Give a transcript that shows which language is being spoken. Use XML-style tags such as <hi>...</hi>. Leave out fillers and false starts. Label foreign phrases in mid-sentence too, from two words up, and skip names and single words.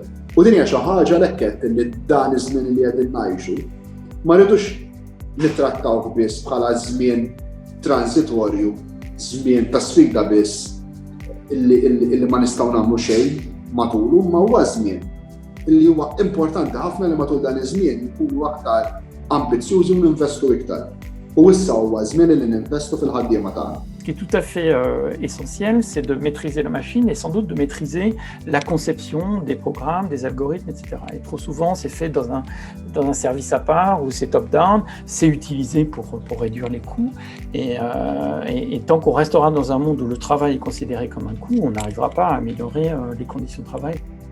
<mt>U din hija xi ħaġa lekket li dan iż-żmien li qegħdin ngħixu ma rridux nittrattawh biss bħala żmien transitorju, żmien ta' sfida biss illi ma nistgħu nagħmlu xejn matulu, ma huwa żmien illi huwa importanti ħafna li matul dan iż-żmien jkunu aktar ambizzjużi u ninvestu iktar. U issa huwa żmien li ninvestu fil-ħaddiema tagħna.</mt> <fr>qui est tout à fait essentiel, c'est de maîtriser la machine et sans doute de maîtriser la conception des programmes, des algorithmes, etc. Et trop souvent, c'est fait dans un service à part ou c'est top-down, c'est utilisé pour réduire les coûts. Et tant qu'on restera dans un monde où le travail est considéré comme un coût, on n'arrivera pas à améliorer les conditions de travail.</fr>